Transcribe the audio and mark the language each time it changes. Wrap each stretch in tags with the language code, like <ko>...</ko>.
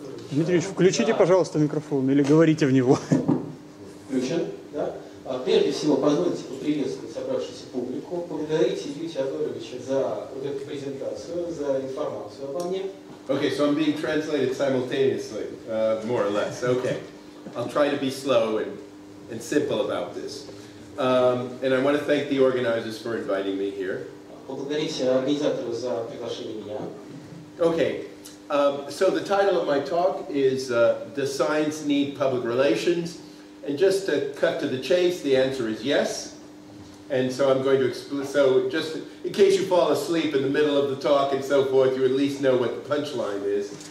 <ru>Дмитрий Ильич, включите, пожалуйста, микрофон или говорите в него. Включен, да? Прежде всего, позвольте поприветствовать собравшуюся публику, поблагодарить Илью Теодоровича за вот эту презентацию, за информацию обо мне.</ru> <en>Okay, so I'm being translated simultaneously, more or less. Okay, I'll try to be slow and simple about this. And I want to thank the organizers for inviting me here.</en> <ru>Поблагодарить организаторов за приглашение меня.</ru> <en>Okay, so the title of my talk is Does Science Need Public Relations? And just to cut to the chase, the answer is yes. And so I'm going to explain, so just in case you fall asleep in the middle of the talk and so forth, you at least know what the punchline is.</en>